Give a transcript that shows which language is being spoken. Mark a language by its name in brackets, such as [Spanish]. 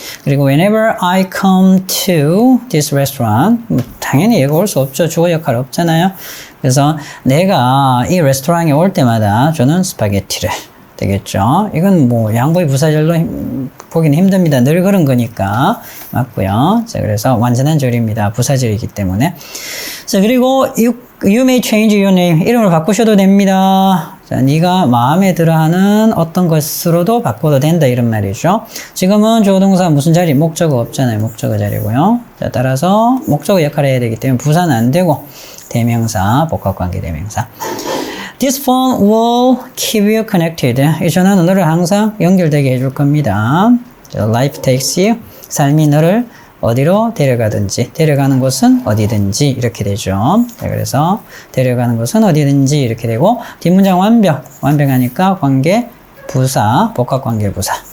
[Korean] 그리고 [English] whenever I come to this restaurant, [Korean] 당연히 얘가 올 수 없죠. 주어 역할 없잖아요. 그래서 내가 이 레스토랑에 올 때마다 저는 스파게티를 되겠죠. 이건 뭐 양보의 부사절로 보기는 힘듭니다. 늘 그런 거니까 맞고요. 자, 그래서 완전한 절입니다. 부사절이기 때문에. 자, 그리고 [English] you may change your name. [Korean] 이름을 바꾸셔도 됩니다. 자, 네가 마음에 들어하는 어떤 것으로도 바꿔도 된다 이런 말이죠. 지금은 주어 동사 무슨 자리? 목적어 없잖아요. 목적어 자리고요. 자, 따라서 목적어 역할을 해야 되기 때문에 부사는 안 되고 대명사, 복합관계 대명사. [English] This phone will keep you connected. [Korean] 이 전화는 너를 항상 연결되게 해줄 겁니다. [English] Life takes you. [Korean] 삶이 너를 어디로 데려가든지, 데려가는 곳은 어디든지 이렇게 되죠. 자, 그래서 데려가는 곳은 어디든지 이렇게 되고 뒷문장 완벽하니까 관계 부사, 복합관계 부사.